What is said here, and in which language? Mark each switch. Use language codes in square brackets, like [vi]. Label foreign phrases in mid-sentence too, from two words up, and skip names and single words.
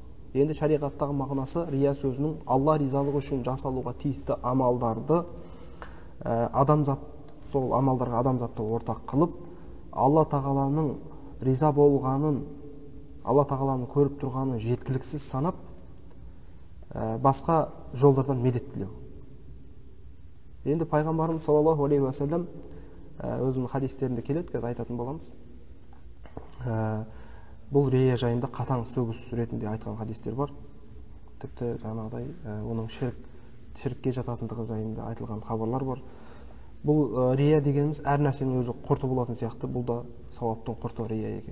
[kk] Енді шариғаттағы мағынасы рия сөзінің Алла ризалығы үшін жасалуға тиісті амалдарды сол амалдарға адамзатты ортақ қылып, Алла тағаланың риза болғанын, Алла тағаланың көріп тұрғанын жеткіліксіз санап, басқа жолдардан медет тілеу. Енді пайғамбарымыз [ar] صلى الله عليه وسلم [kk] өзінің хадистерінде келеді, қазір айтатын боламыз. Бұл рия жайында қатаң сөгіс ретінде айтқан хадистер бар. Тіпті жаңағыдай оның шіркке жататындығы жайында айтылған хабарлар бар. Бұл рия дегеніміз әр нәрсенің өзі құрты болатын сияқты, бұл да сауаптың құрты рия екен.